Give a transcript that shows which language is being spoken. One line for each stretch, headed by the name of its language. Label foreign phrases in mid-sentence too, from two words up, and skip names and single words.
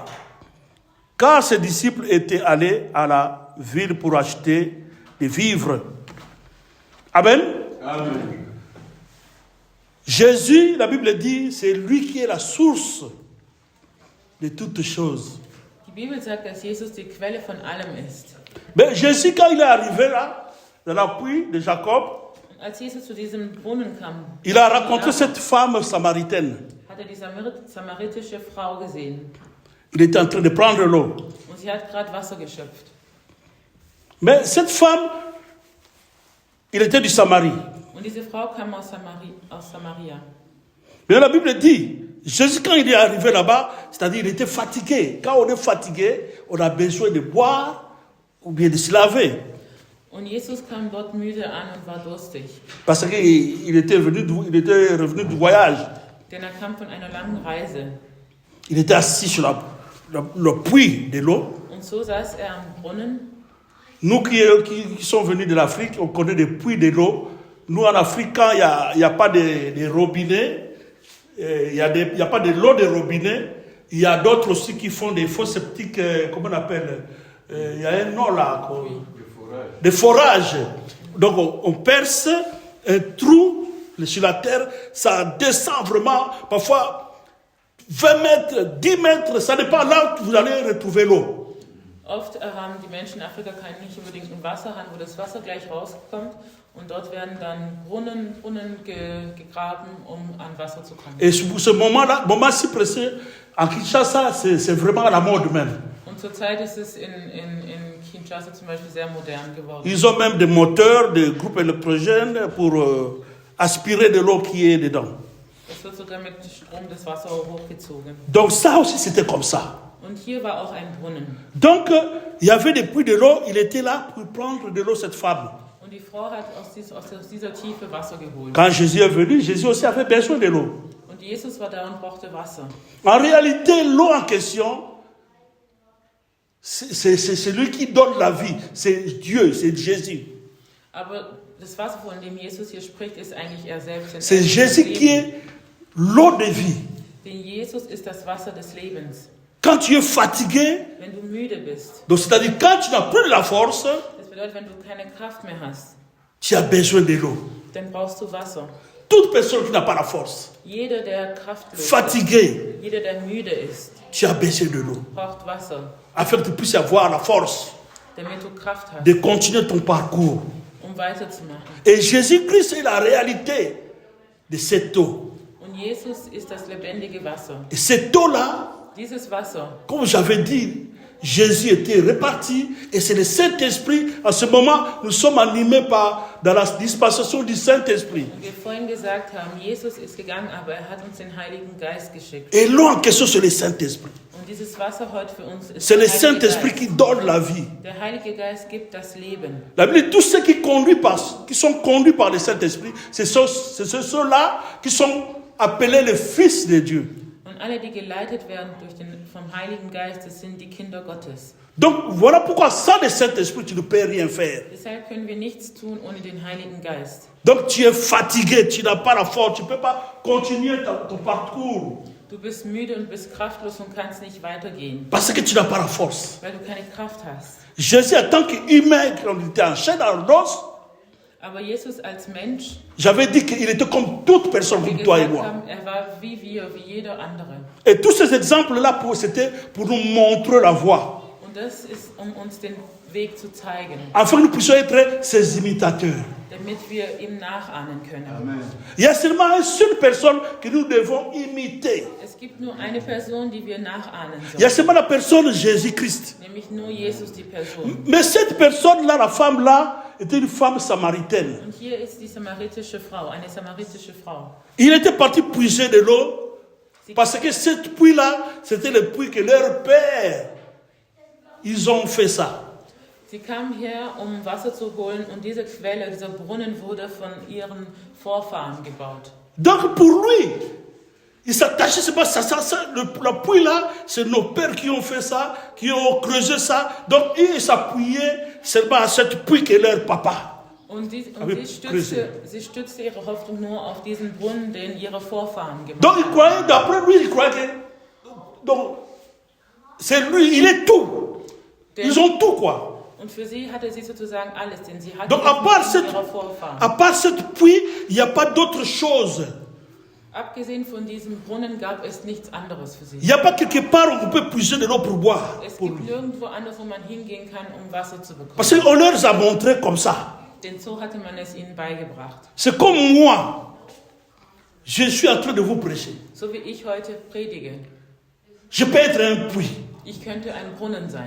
French: Car ses disciples étaient allés à la ville pour acheter des vivres. Amen. Amen. Jésus, la Bible dit, c'est lui qui est la source de toutes choses.
German: Die Bibel sagt, dass Jesus die Quelle von allem ist.
French: Mais Jésus, quand il est arrivé là, dans la puits de Jacob,
German: Als Jesus zu diesem Brunnen kam,
French: il a rencontré cette femme samaritaine.
German: hat er die samaritische Frau gesehen.
French: Il était en train de prendre l'eau.
German: Und sie hat gerade Wasser geschöpft.
French: Mais cette femme, il était du Samarie.
German: Und diese Frau kam aus Samaria.
French: Mais la Bible dit, Jésus, quand il est arrivé là-bas, c'est-à-dire il était fatigué. Quand on est fatigué, on a besoin de boire ou bien de se laver.
German: Und Jesus kam dort müde an und war durstig.
French: Parce qu'il était revenu du voyage.
German: Denn er kam von einer langen Reise.
French: Il était assis sur le puits de l'eau.
German: Und so saß er am Brunnen.
French: Nous qui sommes venus de l'Afrique, on connaît des puits de l'eau. Nous, en Afrique, quand il n'y a pas de robinet, il n'y a pas de l'eau de robinet, il y a d'autres aussi qui font des fosses septiques, comment on appelle, il y a un nom là, des forages. Donc on perce un trou sur la terre, ça descend vraiment, parfois 20 mètres, 10 mètres, ça dépend là où vous allez retrouver l'eau.
German: Oft haben die Menschen in Afrika nicht unbedingt einen Wasserhahn, wo das Wasser gleich rauskommt. Und dort werden dann Brunnen gegraben, um an Wasser zu kommen.
French: Et ce moment-là, moment si précis, en Kinshasa, c'est vraiment à la mode même.
German: Und zurzeit ist es in Kinshasa zum Beispiel sehr modern geworden.
French: Ils ont même des moteurs, des groupes électrogènes pour aspirer de l'eau qui est dedans.
German: Es wird sogar mit Strom das Wasser hochgezogen.
French: Donc ça aussi, c'était comme ça.
German: Und hier war auch ein Brunnen.
French: Donc, il y avait des puits de l'eau, il était là pour prendre de l'eau, cette femme.
German: Und die Frau hat aus dieser Tiefe Wasser geholt.
French: Quand Jésus est venu, Jésus aussi avait besoin de l'eau.
German: Und Jesus war da und brauchte Wasser.
French: En réalité, l'eau en question, c'est lui qui donne la vie. C'est Dieu, c'est Jésus.
German: Aber das Wasser, von dem Jesus hier spricht, ist eigentlich er selbst. Denn
French: C'est
German: er ist
French: Jésus
German: das
French: qui
German: Leben.
French: est l'eau de vie.
German: Denn Jesus ist das Wasser des Lebens.
French: Quand tu es fatigué,
German: Wenn du müde bist,
French: donc c'est-à-dire quand tu n'as plus de la force,
German: das bedeutet, wenn du keine Kraft mehr hast,
French: tu as besoin de l'eau.
German: dann brauchst du Wasser.
French: Toute personne qui n'a pas la force,
German: Jeder, der kraftlos
French: fatigué,
German: ist, jeder, der müde ist,
French: tu as besoin de l'eau.
German: braucht Wasser,
French: Afin que tu puisses avoir la force
German: damit du Kraft hast,
French: de continuer ton parcours.
German: weiterzumachen.
French: Et Jésus-Christ est la réalité de cette eau.
German: Und Jesus ist das lebendige Wasser.
French: Et cette eau-là,
German: Dieses Wasser,
French: comme j'avais dit, Jésus était réparti et c'est le Saint-Esprit. En ce moment, nous sommes animés dans la dispensation du Saint-Esprit.
German: und wir vorhin gesagt haben, Jesus ist gegangen, aber er hat uns den Heiligen Geist geschickt.
French: Et l'eau en question, c'est le Saint-Esprit.
German: Und dieses Wasser heute für uns ist
French: C'est le
German: der Heilige
French: Saint-Esprit qui
German: Geist.
French: donne la vie.
German: Der Heilige Geist gibt das Leben.
French: La Bible dit tous ceux qui sont conduits par le Saint-Esprit, c'est ceux-là qui sont appelés les fils de Dieu.
German: Und alle, die geleitet werden vom Heiligen Geist, das sind die Kinder Gottes.
French: Donc voilà pourquoi sans le Saint-Esprit, tu ne peux rien faire.
German: Deshalb können wir nichts tun ohne den Heiligen Geist.
French: Donc tu es fatigué, tu n'as pas la force, tu ne peux pas continuer ton parcours
German: Du bist müde und bist kraftlos und kannst nicht weitergehen,
French: parce que tu n'as pas la force.
German: weil du keine Kraft hast.
French: Jésus, en tant qu'humain, quand il était en chair dans l'os,
German: Aber Jesus als Mensch,
French: j'avais dit qu'il était comme toute personne,
German: wie
French: comme toi et
German: gesagt
French: moi.
German: haben, er war wie wir, wie jeder andere.
French: Et tous ces exemples-là, c'était pour nous montrer la voie,
German: Und das ist, um uns den Weg zu zeigen,
French: afin que nous puissions être ses imitateurs.
German: damit wir ihm nachahmen können.
French: Il y a seulement une seule personne que nous devons imiter.
German: Es gibt nur eine Person, die wir nachahmen
French: Il y a
German: sollen,
French: seulement la personne Jésus-Christ.
German: nämlich nur Jesus, die Person.
French: Mais cette personne-là, la femme-là, était une femme samaritaine.
German: Und hier ist die samaritische Frau, eine samaritische Frau.
French: Il était parti puiser de l'eau parce que cette puits-là, c'était le puits que leur père, ils ont fait ça.
German: Sie kam her, um Wasser zu holen, und diese Quelle, dieser Brunnen wurde von ihren Vorfahren gebaut.
French: Donc pour lui, il s'attachait, c'est pas ça, la puits là, c'est nos pères qui ont fait ça, qui ont creusé ça. Donc ils s'appuyaient seulement à cette puits que leur papa.
German: Und Aber sie stützte ihre Hoffnung nur auf diesen Brunnen, den ihre Vorfahren gemacht
French: Donc il
German: haben.
French: croyait, d'après lui, il croyait que donc, c'est lui, il est tout. Ils ont tout quoi.
German: Und für sie hatte sie sozusagen alles, denn sie hatte
French: Donc à part
German: ihre Vorfahren.
French: cette puits, il n'y a pas d'autre chose.
German: Abgesehen von diesem Brunnen gab es nichts anderes für
French: Il
German: sie.
French: n'y a pas quelque part où on peut puiser de l'eau pour boire.
German: Es
French: Pour
German: gibt
French: lui.
German: nirgendwo anders, wo man hingehen kann, um Wasser zu bekommen.
French: Parce qu'on leur a montré comme ça.
German: Denn so hatte man es ihnen beigebracht.
French: C'est comme moi. Je suis en train de vous prêcher.
German: So wie ich heute predige.
French: Je peux être un puits.
German: Ich könnte ein Brunnen sein.